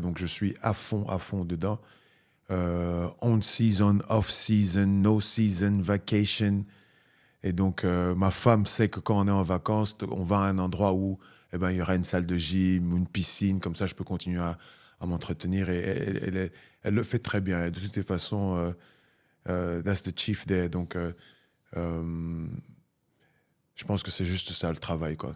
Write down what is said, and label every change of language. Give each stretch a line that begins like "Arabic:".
French: Donc, je suis à fond dedans.
English: On season, off season, no season, vacation.
French: Et donc, ma femme sait que quand on est en vacances, on va à un endroit où il y aura une salle de gym ou une piscine. Comme ça, je peux continuer à m'entretenir. Et elle le fait très bien. Et de toutes les façons,
English: that's the chief there.
French: Donc, je pense que c'est juste ça le travail, quoi.